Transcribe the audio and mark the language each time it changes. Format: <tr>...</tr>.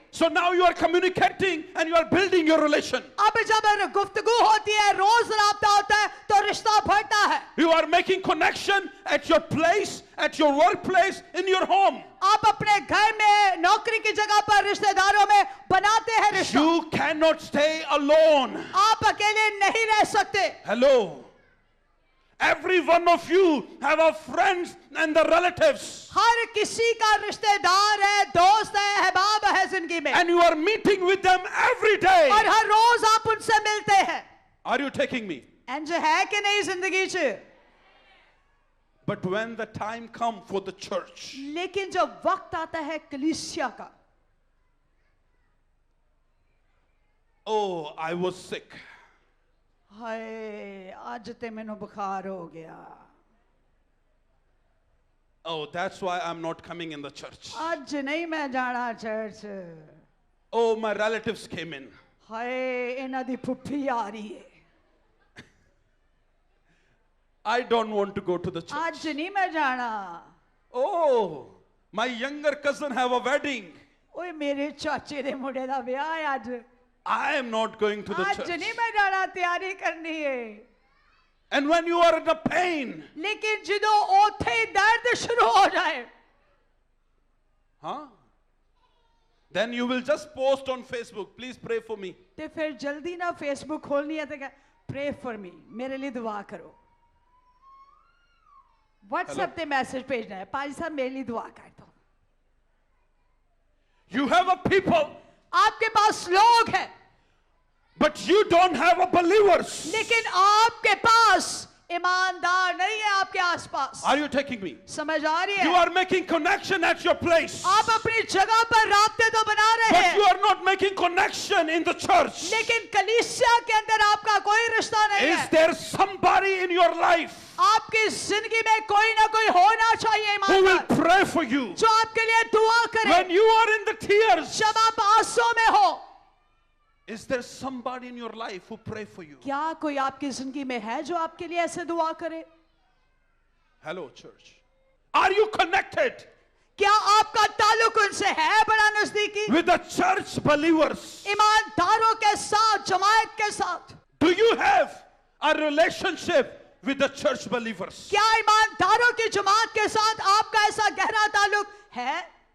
<en>So now you are communicating and you are building your relation.</en> <hi>अब जब गुफ्तगू होती है, रोज राब्ता होता है, तो रिश्ता बढ़ता है।</hi> <en>You are making connection at your place, at your workplace, in your home.</en> <hi>आप अपने घर में, नौकरी की जगह पर, रिश्तेदारों में बनाते हैं रिश्ता।</hi> <en>You cannot stay alone.</en> <hi>आप अकेले नहीं रह सकते।</hi> <en>Hello. Every one of you have a friends and the relatives.</en> <hi>हर किसी का रिश्तेदार है, दोस्त है, अहबाब है जिंदगी में।</hi> <en>And you are meeting with them every day.</en> <hi>और हर रोज आप उनसे मिलते हैं।</hi> <en>Are you taking me?</en> <pa>एंज है कि नहीं जिंदगी च?</pa> <en>But when the time comes for the church,</en> <hi>लेकिन जब वक्त आता है कलीसिया का,</hi> <en>oh, I was sick.</en> <pa>हाय आज ते मैनू बुखार हो गया,</pa> <en>Oh, that's why I'm not coming in the church.</en> <pa>आज नहीं मैं जाना church.</pa> <en>Oh, my relatives came in.</en> <pa>हाय इन्हां दी फुफी आ रही है,</pa> <en>I don't want to go to the church.</en> <pa>आज नहीं मैं जाना।</pa> <en>Oh, my younger cousin have a wedding.</en> <pa>ओए मेरे चाचे दे मुंडे दा ब्याह है आज,</pa> <en>I am not going to the</en> <pa>आज</pa> <en>church.</en> <pa>नहीं मैं जाना, तैयारी करनी है।</pa> <en>And when you are in a pain,</en> <hi>लेकिन</hi> <pa>ਜਦੋਂ ਉੱਥੇ ਹੀ</pa> <hi>दर्द शुरू हो जाए,</hi> <en>huh? Then you will just post on Facebook, please pray for me.</en> <pa>ते फिर जल्दी ना फेसबुक खोलनी है, तो</pa> <en>pray for me,</en> <hi>मेरे लिए दुआ करो। व्हाट्सएप पे मैसेज भेजना है, पाजी साहब मेरे लिए दुआ कर दो।</hi> <en>You have a people,</en> <hi>आपके पास लोग हैं,</hi> <en>but you don't have a believers.</en> <hi>लेकिन आपके पास ईमानदार नहीं है आपके आसपास।</hi> <en>Are you taking me?</en> <hi>समझ आ रही</hi> <en>You</en> <hi>है?</hi> <en>are making connection at your place,</en> <hi>आप अपनी जगह पर रास्ते तो बना रहे</hi> <en>but you</en> <hi>हैं,</hi> <en>are not making connection in the church.</en> <hi>लेकिन कलीसिया के अंदर आपका कोई रिश्ता नहीं</hi> <en>Is</en> <hi>है।</hi> <en>there somebody in your life</en> <hi>आपकी जिंदगी में कोई ना कोई होना चाहिए</hi> <en>who will</en> <hi>ईमानदार,</hi> <en>pray for you</en> <hi>जो आपके लिए दुआ करे</hi> <en>when you are in the tears?</en> <hi>जब आप आंसू में हो।</hi> <en>Is there somebody in your life who pray for you?</en> <hi>क्या कोई आपकी जिंदगी में है जो आपके लिए ऐसे दुआ करे?</hi> <en>Hello, church. Are you connected</en> <hi>क्या आपका ताल्लुक उनसे है बड़ा नजदीकी?</hi> <en>with the church believers?</en> <hi>ईमानदारों के साथ, जमात के साथ,</hi> <en>Do you have a relationship with the church believers?</en> <hi>क्या ईमानदारों की जमात के साथ आपका ऐसा गहरा ताल्लुक है?</hi>